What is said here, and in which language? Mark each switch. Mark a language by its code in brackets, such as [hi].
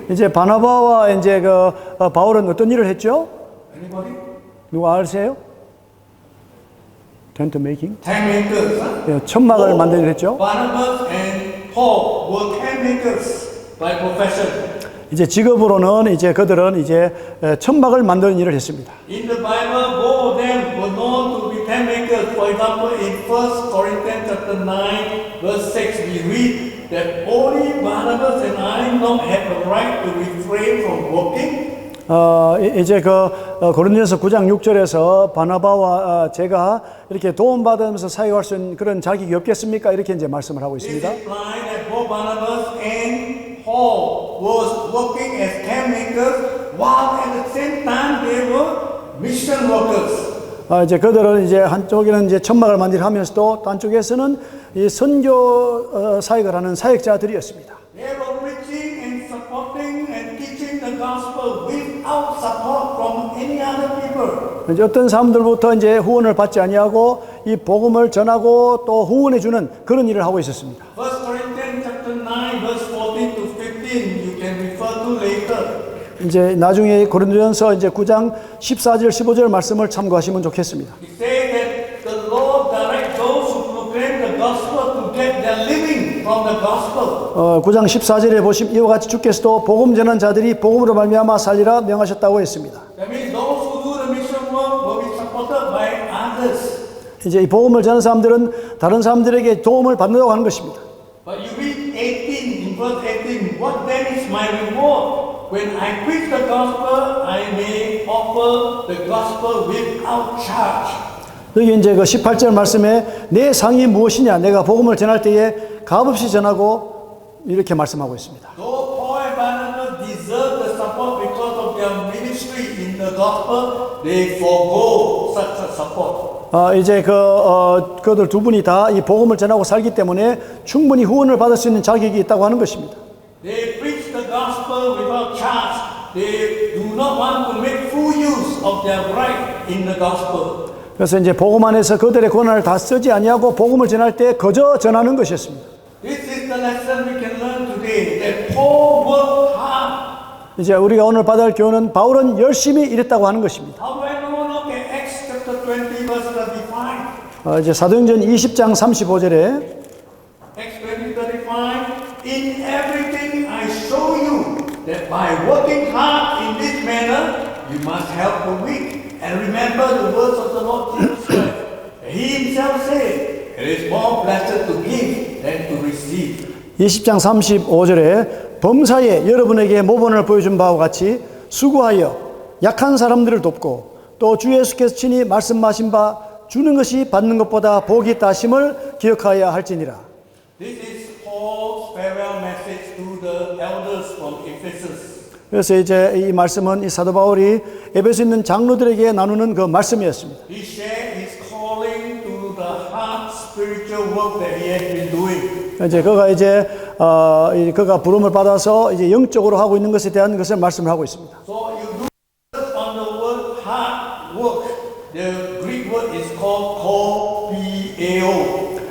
[ko] 이제 바나바와 이제 바울은 어떤 일을 했죠? [en] Anybody? [ko] 누가 아세요? 텐트 메이킹? [en] Tent makers. Huh? [ko] 예, 천막을 만드는 일 했죠. [en] Barnabas and Paul were tent makers by profession. [ko] 이제 직업으로는 이제 그들은 이제 천막을 만드는 일을 했습니다. [en] In the Bible, both of them were known to be tent makers. For example, in 1 Corinthians chapter 9, verse 6, we read that only Barnabas and I not have the right to refrain from working. [ko] 이제 고린도전서 9장 6절에서 바나바와 제가 이렇게 도움받으면서 사역할 수 있는 그런 자격이 없겠습니까? 이렇게 이제 말씀을 하고 [en] This [ko] 있습니다. [en] implies that both Barnabas and Paul was working as tent makers, while at the same time they were mission workers. [ko] 이제 그들은 이제 한쪽에는 이제 천막을 만들어 하면서도 또 한쪽에서는 이 선교 사역을 하는 사역자들이었습니다. [en] They were preaching and supporting and teaching the gospel without support from any other people. [ko] 이제 어떤 사람들부터 이제 후원을 받지 아니하고 이 복음을 전하고 또 후원해 주는 그런 일을 하고 있었습니다. [en] 1 Corinthians chapter 9 verse 14 to 15 you can refer to later. [ko] 이제 나중에 고린도전서 이제 9장 14절 15절 말씀을 참고하시면 좋겠습니다. [en] It says that the Lord directs those who proclaim the gospel to get their living from the gospel. [ko] 9장 14절에 보시면 이와 같이 주께서도 복음 전한 자들이 복음으로 말미암아 살리라 명하셨다고 했습니다. [en] That means those who do the mission work will be supported by others. [ko] 이제 이 복음을 전하는 사람들은 다른 사람들에게 도움을 받는다고 하는 것입니다. [en] But you read 18 in verse 18. What then is my reward? When I preach the gospel, I may offer the gospel without charge. [ko] 여기 이제 그 18절 말씀에 내 상이 무엇이냐? 내가 복음을 전할 때에 값없이 전하고 이렇게 말씀하고 있습니다. [en] Though Paul and Barnabas deserve the support because of their ministry in the gospel, they forgo such a support. [ko] 이제 그들 두 분이 다 이 복음을 전하고 살기 때문에 충분히 후원을 받을 수 있는 자격이 있다고 하는 것입니다. [en] They preach the gospel without charge. They do not want to make full use of their right in the gospel. [ko] 그래서 이제 복음 안에서 그들의 권한을 다 쓰지 아니하고 복음을 전할 때 거저 전하는 것이었습니다. [en] This is the lesson we can learn today. That Paul worked hard. [ko] 이제 우리가 오늘 받아야 할 교훈은 바울은 열심히 일했다고 하는 것입니다. [en] How do I know? Look at Acts chapter 20 verse 35. [ko] 이제 사도행전 20장 35절에 [en] Acts 20, 35. In everything I show you that by working hard in this manner, you must help the weak. And remember the words of the Lord Jesus Christ. He himself said, it is more blessed to give than to receive. [ko] 20장 35절에 범사에 여러분에게 모본을 보여준 바와 같이 수고하여 약한 사람들을 돕고 또 주 예수께서 친히 말씀하신 바 주는 것이 받는 것보다 복이 있다 하심을 기억하여야 할지니라. [en] This is Paul's farewell message to the elders from Ephesus. [ko] 그래서 이제 이 말씀은 이 사도 바울이 에베소에 있는 장로들에게 나누는 그 말씀이었습니다. [en] He shared his calling to the hard spiritual work that he has been doing. [ko] 이제 그가 부름을 받아서 이제 영적으로 하고 있는 것에 대한 것을 말씀을 하고 있습니다. [en] So you do on the word hard work. The Greek word is called kopieo.